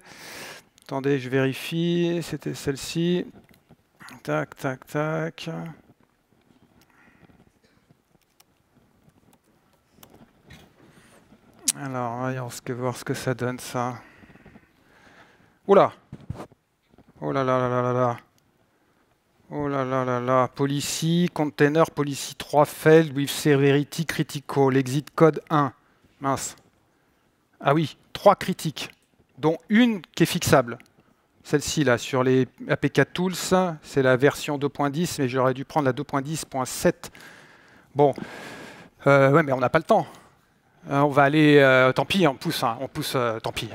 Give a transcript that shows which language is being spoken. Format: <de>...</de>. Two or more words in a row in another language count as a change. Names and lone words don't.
<fr>Attendez, je vérifie. C'était celle-ci. Tac, tac, tac. Alors, voyons voir ce que ça donne, ça. Oula! Oh là là là là là là. Oh là là là là.</fr> <en>Policy, container, policy 3 failed with severity critical. Exit code 1.</en> <fr>Mince. Ah oui, 3 critiques, dont une qui est fixable. Celle-ci, là, sur les APK Tools, c'est la version 2.10, mais j'aurais dû prendre la 2.10.7. Bon, ouais, mais on n'a pas le temps. On va aller, tant pis, on pousse, tant pis.</fr>